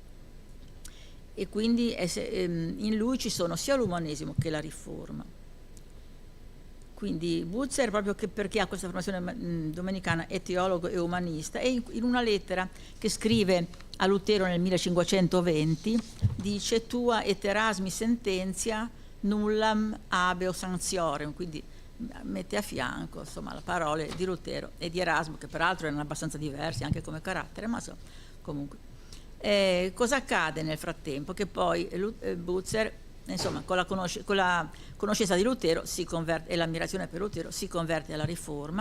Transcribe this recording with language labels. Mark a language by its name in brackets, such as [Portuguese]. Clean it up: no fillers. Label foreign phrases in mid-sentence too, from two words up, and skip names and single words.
[Italian] E quindi in lui ci sono sia l'umanesimo che la riforma. Quindi Bucer, proprio perché ha questa formazione domenicana, è teologo e umanista, e in una lettera che scrive a Lutero nel 1520 dice: [Latin] tua et Erasmi sententia nullam habeo sanctiorem, [Italian] quindi mette a fianco, insomma, le parole di Lutero e di Erasmo, che peraltro erano abbastanza diversi anche come carattere, ma insomma, comunque. Cosa accade nel frattempo? Che poi Bucer, insomma, con la conoscenza di Lutero si converte, e l'ammirazione per Lutero, si converte alla Riforma.